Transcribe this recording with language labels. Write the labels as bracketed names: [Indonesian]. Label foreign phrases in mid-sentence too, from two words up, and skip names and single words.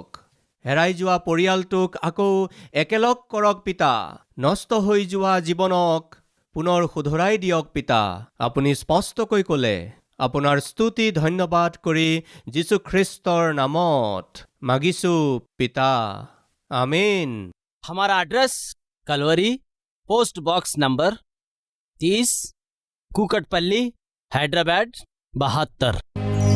[Assamese] হেৰাই যোৱা পৰিয়ালটোক আকৌ একেলগ কৰক পিতা। নষ্ট হৈ যোৱা জীৱনক পুনৰ শুধৰাই দিয়ক পিতা। আপুনি স্পষ্টকৈ ক'লে। আপোনাৰ স্তুতি ধন্যবাদ কৰি যীশুখ্ৰীষ্টৰ নামত মাগিছো পিতা, আমেন। [Hindi] हमारा एड्रेस कलवरी, पोस्ट बॉक्स नंबर 30, कुकटपल्ली, हैदराबाद 72।